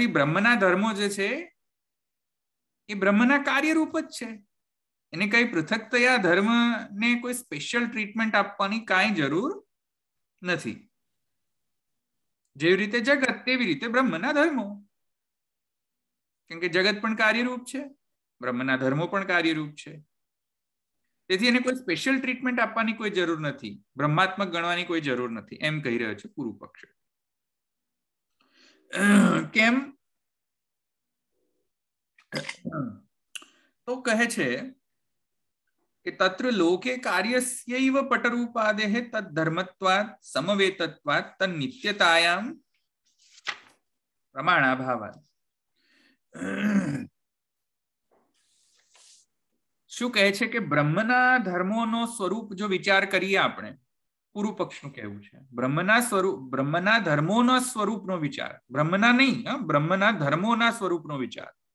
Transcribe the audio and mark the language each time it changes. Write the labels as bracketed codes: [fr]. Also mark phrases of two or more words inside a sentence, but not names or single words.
[gu] બ્રહ્મના ધર્મો જે છે એ બ્રહ્મના કાર્યરૂપ જ છે એને કઈ પૃથકતયા ધર્મને કોઈ સ્પેશિયલ ટ્રીટમેન્ટ આપવાની કાંઈ જરૂર નથી જેવી રીતે જગત તેવી રીતે બ્રહ્મના ધર્મો કેમ કે જગત પણ કાર્યરૂપ છે બ્રહ્મના ધર્મો પણ કાર્યરૂપ છે તેથી એને કોઈ સ્પેશિયલ ટ્રીટમેન્ટ આપવાની કોઈ જરૂર નથી બ્રહ્માત્મક ગણવાની કોઈ જરૂર નથી એમ કહી રહ્યો છે પૂર્વ પક્ષ કેમ તો કહે છે કે [sa] तत्र लोके कार्यस्यैव पटरूपादेः तद्धर्मत्वात् समवेतत्वात् तन्नित्यतायां प्रमाणाभावात् [gu] શું કહે છે કે બ્રહ્મના ધર્મોનો સ્વરૂપ જો વિચાર કરીએ આપણે પૂર્વ પક્ષનું કહેવું છે બ્રહ્મના ધર્મોનો સ્વરૂપનો વિચાર બ્રહ્મના નહીં બ્રહ્મના ધર્મોના સ્વરૂપનો વિચાર